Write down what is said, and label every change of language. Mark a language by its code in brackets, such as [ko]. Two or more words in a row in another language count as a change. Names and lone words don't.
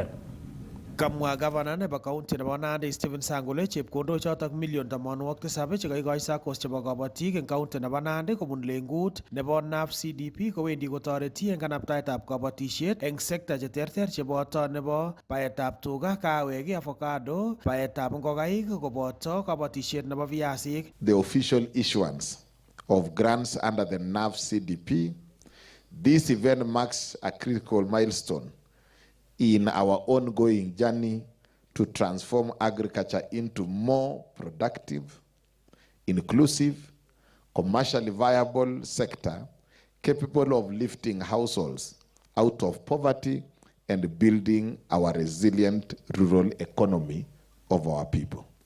[kln] Kamwa gavana nebo county nebo Nandi Stephen Sang kole chepkondok chotok million 87 chekaikochi SACCOs chebo kabatik eng county nebo Nandi kobun lengut nebo NAVCDP kowendi kotoreti eng kanaptaetab kabatisiet eng sekta cheterter cheboto nebo baetab tuga, kawek, avocado, baetab ngokaik koboto kabatisiet nebo viasik. [en] The official issuance of grants under the NAVCDP. This event marks a critical milestone in our ongoing journey to transform agriculture into more productive, inclusive, commercially viable sector capable of lifting households out of poverty and building our resilient rural economy of our people.